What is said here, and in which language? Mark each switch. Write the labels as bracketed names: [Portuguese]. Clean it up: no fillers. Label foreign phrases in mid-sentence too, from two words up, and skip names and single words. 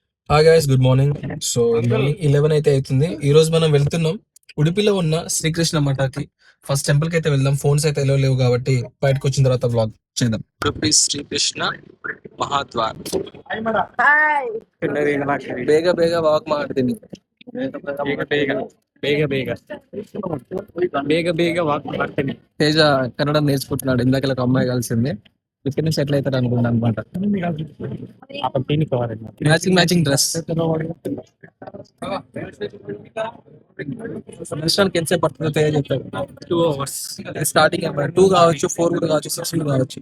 [English] Hi guys, good morning. [Telugu] సో మార్నింగ్ 11 అయితే అవుతుంది. ఈ రోజు మనం వెళ్తున్నాం ఉడిపిలో ఉన్న శ్రీకృష్ణ మఠాకి. [English] first temple [Telugu] కి అయితే వెళ్దాం. ఫోన్స్ అయితే ఎలా లేవు కాబట్టి బయటకు వచ్చిన తర్వాత వ్లాగ్ చేద్దాం. ఉడిపి శ్రీకృష్ణ మహాద్వార్. [Kannada] ಬೇಗ ಬೇಗ ವಾಕ್ ಮಾಡ್ತೀನಿ. ಬೇಗ ಬೇಗ ಬೇಗ ಬೇಗ ವಾಕ್ ಮಾಡ್ತೀನಿ. [Telugu] తేజ కన్నడ నేర్చుకుంటున్నాడు. ఇందాక ఒక అమ్మాయి కలిసింది. ఇక్కడ నుంచి ఎట్లా అవుతాడు అనుకున్నాను అనమాట. [English] matching matching dress. [Telugu] దర్శనానికి ఎంతసేపు పడుతుందో తేజ చెప్తాడు. [English] 2 hours. [Telugu] స్టార్టింగ్ 2 కావచ్చు, 4 కూడా కావచ్చు, 6 కూడా కావచ్చు.